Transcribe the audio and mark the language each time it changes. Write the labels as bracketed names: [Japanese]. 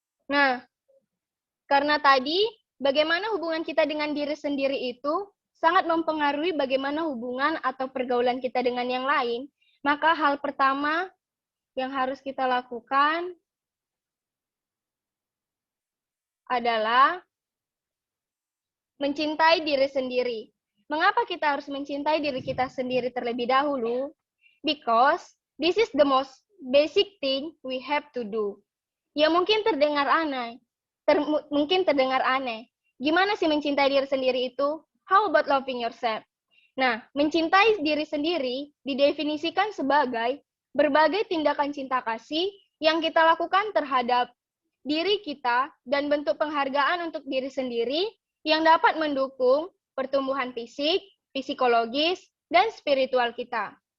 [Indonesian] Nah, karena tadi bagaimana hubungan kita dengan diri sendiri itu sangat mempengaruhi bagaimana hubungan atau pergaulan kita dengan yang lain, maka hal pertama yang harus kita lakukan adalah mencintai diri sendiri. Mengapa kita harus mencintai diri kita sendiri terlebih dahulu? [English] Because this is the most basic thing we have to do. [Indonesian] Ya mungkin terdengar aneh. Gimana sih mencintai diri sendiri itu? [English] How about loving yourself? [Indonesian] Nah, mencintai diri sendiri didefinisikan sebagai berbagai tindakan cinta kasih yang kita lakukan terhadap diri kita dan bentuk penghargaan untuk diri sendiri yang dapat mendukung pertumbuhan fisik, psikologis, dan spiritual kita.